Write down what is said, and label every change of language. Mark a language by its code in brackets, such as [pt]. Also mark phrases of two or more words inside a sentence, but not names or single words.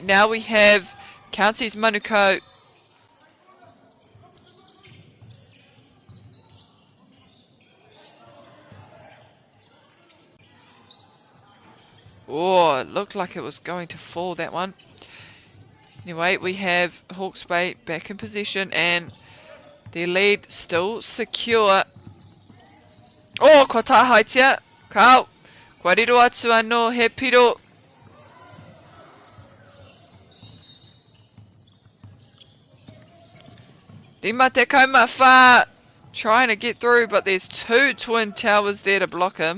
[en] Now we have Counties Manukau. Oh, it looked like it was going to fall, that one. Anyway, we have Hawke's Bay back in position and their lead still secure. [mi] Oh, kua tahaitia. Kau. Kua riro atu anō he piro. Rima te kaumawha. [en] Trying to get through, but there's 2 twin towers there to block him.